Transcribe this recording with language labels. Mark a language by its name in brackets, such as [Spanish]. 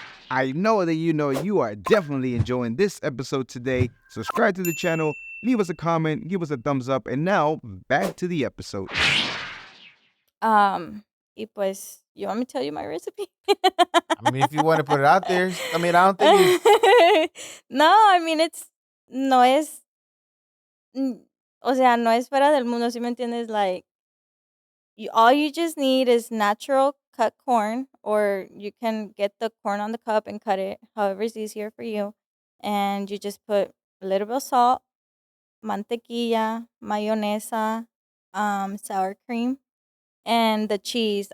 [English] I know that you are definitely enjoying this episode today. Subscribe to the channel, leave us a comment, give us a thumbs up, and now back to the episode. [Spanish] Y pues, [English] you want me to tell you my recipe? I mean, if you want to put it out there, I mean, I don't think it's. No, I mean, [Spanish] no es, o sea, no es fuera del mundo, ¿sí me entiendes? [English] Like, all you just need is natural cut corn, or you can get the corn on the cup and cut it, however is easier for you. And you just put a little bit of salt, mantequilla, mayonesa, sour cream, and the cheese.